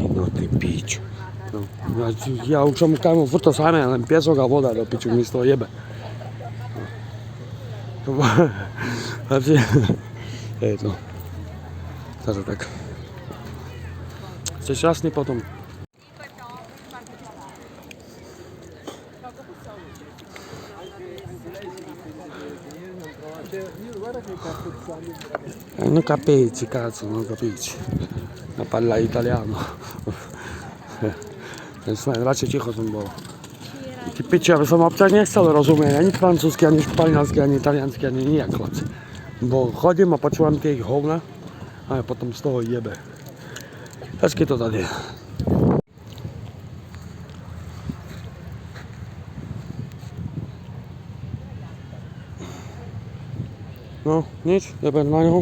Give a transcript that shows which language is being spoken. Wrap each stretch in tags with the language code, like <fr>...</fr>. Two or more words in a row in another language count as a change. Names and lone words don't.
<sk>No ty pič. No, ja už som kámo, furt to samé, len piesok a voda do piču, mi z toho jebe. Je to. Takže tak. Ste šťastní potom.</sk> <it>Non capisci, cazzo, non capisci. Ma parla italiano.</it> <sk>Radšej ticho som bol. Ty piči, aby som občas nechcel rozumieť ani francúzsky, ani španielsky, ani italiansky, ani nijak, chlapci. Bo chodím a počúvam tie ich hovna a ja potom z toho jebe.</sk> <cs>Hezky to tady je.</cs> <sk>No, nič, jebe na ňu.</sk>